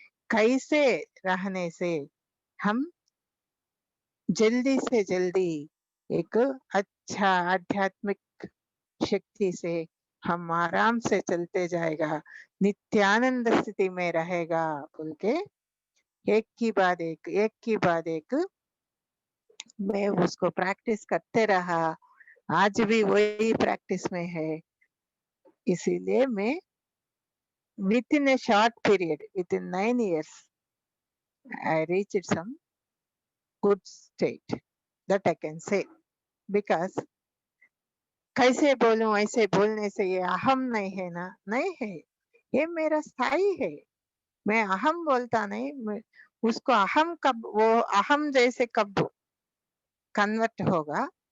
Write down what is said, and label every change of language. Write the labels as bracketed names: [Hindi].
[Hindi] कैसे रहने से हम जल्दी से जल्दी एक अच्छा आध्यात्मिक शक्ति से हम आराम से चलते जाएगा, नित्यानंद स्थिति में रहेगा बोल के एक की बाद एक मैं उसको प्रैक्टिस करते रहा। आज भी वही प्रैक्टिस में है। इसीलिए मैं [English] Within a short period, within 9 years, I reached some good state, that I can say. [Hindi] Because कैसे बोलूं, ऐसे बोलने से ये अहम नहीं है ना, नहीं है, ये मेरा स्थाई है। मैं अहम बोलता नहीं, उसको अहम कब, वो अहम जैसे कब कन्वर्ट होगा।